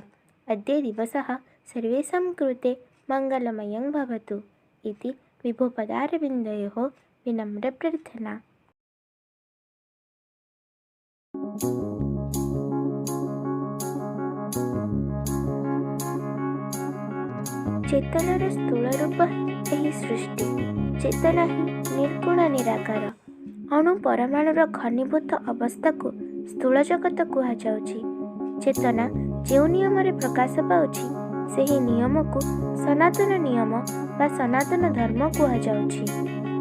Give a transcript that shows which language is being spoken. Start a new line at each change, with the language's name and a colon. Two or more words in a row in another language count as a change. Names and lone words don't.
Sanskrit: अद्य दिवसः सर्वेषां कृते मङ्गलमयं भवतु इति विभुपदारविन्दयोः विनम्रप्रार्थना।
Odia: ଚେତନାର ସ୍ଥୂଳ ରୂପ ଏହି ସୃଷ୍ଟି। ଚେତନା ହିଁ ନିର୍ଗୁଣ ନିରାକାର। ଅଣୁ ପରମାଣୁର ଘନୀଭୂତ ଅବସ୍ଥାକୁ ସ୍ଥୂଳ ଜଗତ କୁହାଯାଉଛି। ଚେତନା ଯେଉଁ ନିୟମରେ ପ୍ରକାଶ ପାଉଛି ସେହି ନିୟମକୁ ସନାତନ ନିୟମ ବା ସନାତନ ଧର୍ମ କୁହାଯାଉଛି।